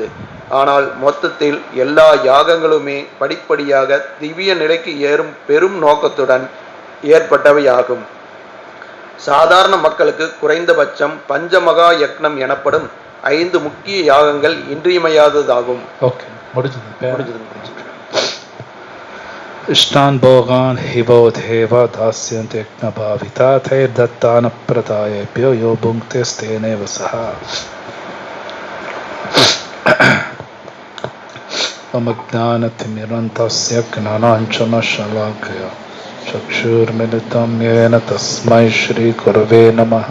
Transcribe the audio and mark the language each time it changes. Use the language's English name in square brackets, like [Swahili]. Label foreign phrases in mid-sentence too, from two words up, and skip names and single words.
[Tamil] ஆனால் மொத்தத்தில் எல்லா யாகங்களுமே படிப்படியாக திவ்ய நிலைக்கு ஏறும் பெரும் நோக்கத்துடன் ஏற்பட்டவையாகும். சாதாரண மக்களுக்கு குறைந்தபட்சம் பஞ்சமகா யக்னம் எனப்படும் 5 முக்கிய யாகங்கள் இன்றியமையாததாகும். [Sanskrit] इष्टान् भोगान् हि वो देवा दास्यन्ते यज्ञभाविता तैर्दत्तान् अप्रदायैभ्यो यो भुङ्क्ते स्तेनेव सः. मम ज्ञानतिमिरन्तस्य ज्ञानाञ्जनशलाकया चक्षुर्मिलितं येन तस्मै श्रीगुरवे नमः।